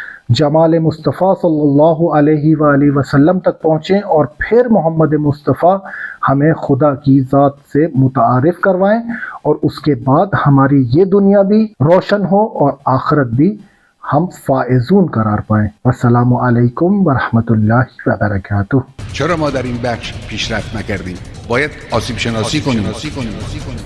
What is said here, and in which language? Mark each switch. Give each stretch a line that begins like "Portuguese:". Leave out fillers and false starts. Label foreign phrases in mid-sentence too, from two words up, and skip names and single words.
Urdu: جمال مصطفیٰ
Arabic: صلی اللہ علیہ وآلہ وسلم
Urdu: تک پہنچیں اور پھر محمد مصطفیٰ ہمیں خدا کی ذات سے متعارف کروائیں اور اس کے بعد ہماری یہ دنیا بھی روشن ہو اور آخرت بھی ہم فائزون قرار پائیں.
Arabic: السلام علیکم ورحمت اللہ وبرکاتہ.
Persian: چرا ما در این بخش پیشرفت نکردیم؟ باید آسیب شناسی کنیم.